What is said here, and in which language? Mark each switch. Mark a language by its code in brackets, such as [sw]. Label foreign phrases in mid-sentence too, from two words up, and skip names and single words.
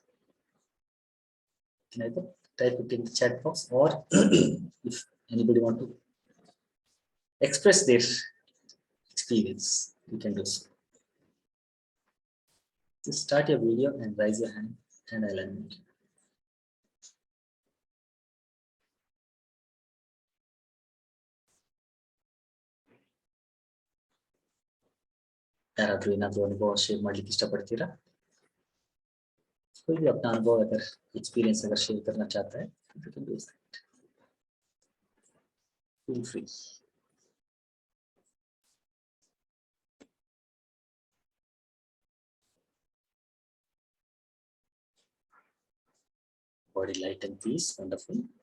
[en] Can either type it in the chat box or if anybody want to express their experience, you can do so. Just start your video and raise your hand and I'll unmute you. [kn] ಯಾರಾದ್ರೂ ಏನಾದ್ರೂ ಅನುಭವ ಶೇರ್ ಮಾಡ್ಲಿಕ್ಕೆ ಇಷ್ಟಪಡ್ತೀರಾ? [hi] कोई भी अपना अनुभव अगर एक्सपीरियंस अगर शेयर करना चाहता है [en] you can do that. Feel free. Body light and peace, wonderful.